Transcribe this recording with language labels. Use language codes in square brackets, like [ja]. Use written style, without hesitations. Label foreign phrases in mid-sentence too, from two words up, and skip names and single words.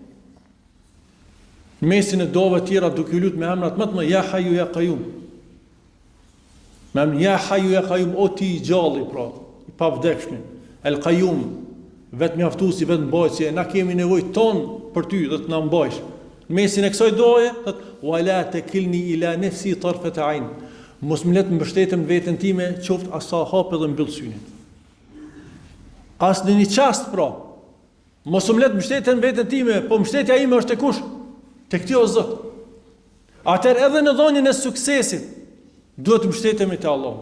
[sq] Në mesin e dove tjera duke lutur me emrat më të mëdha, [ar] يا حي يا قيوم. [sq] Me emrin [ar] يا حي يا قيوم, [sq] o ti i gjalli, pra, i pavdekshmi, El Qayyum, vetë mjaftuesi, vetë mbajtësi, na kemi nevojë ton për ty dhe të na mbajsh. Në mesin e kësaj doje, thotë, [ar] ولا تكلني إلى نفسي طرفة عين. [sq] Mos më let mbështetem veten time, qoftë asa hap edhe mbyll synin. As në një qast, pra, mos më let mbështeten veten time, po mbështetja ime është te kush? Tek ti o Zot. Atëherë edhe në dhënien e suksesit duhet mbështetemi te Allahu.